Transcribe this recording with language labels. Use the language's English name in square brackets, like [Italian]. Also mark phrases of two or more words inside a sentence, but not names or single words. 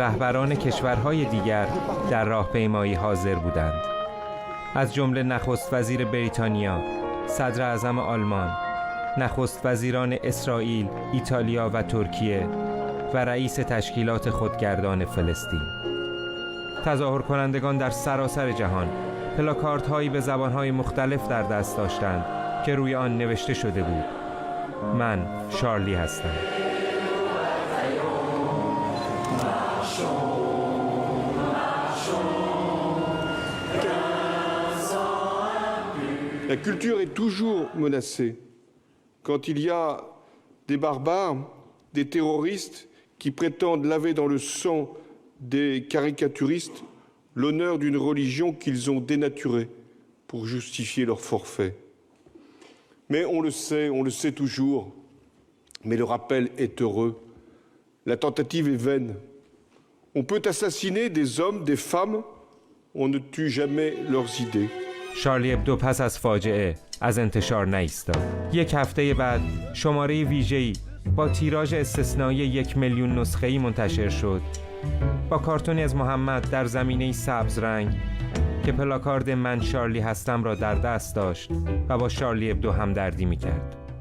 [Persian] رهبران کشورهای دیگر در راهپیمایی حاضر بودند، از جمله نخست وزیر بریتانیا، صدر اعظم آلمان، نخست وزیران اسرائیل، ایتالیا و ترکیه و رئیس تشکیلات خودگردان فلسطین. تظاهر کنندگان در سراسر جهان پلاکاردهایی هایی به زبانهای مختلف در دست داشتند که روی آن نوشته شده بود: من شارلی هستم. [French] La culture est toujours menacée. Quand il y a des barbares, des terroristes qui prétendent laver dans le sang des caricaturistes l'honneur d'une religion qu'ils ont dénaturée pour justifier leur forfait. Mais on le sait toujours, mais le rappel est heureux. La tentative est vaine. On peut assassiner des hommes, des femmes, on ne tue jamais leurs idées. [Persian] شارلی ابدو پس از فاجعه از انتشار نایستاد. یک هفته بعد شماره ویژه‌ای با تیراژ استثنایی 1 میلیون نسخه‌ای منتشر شد با کارتونی از محمد در زمینه سبز رنگ که پلاکارد من شارلی هستم را در دست داشت و با شارلی ابدو همدردی می‌کرد.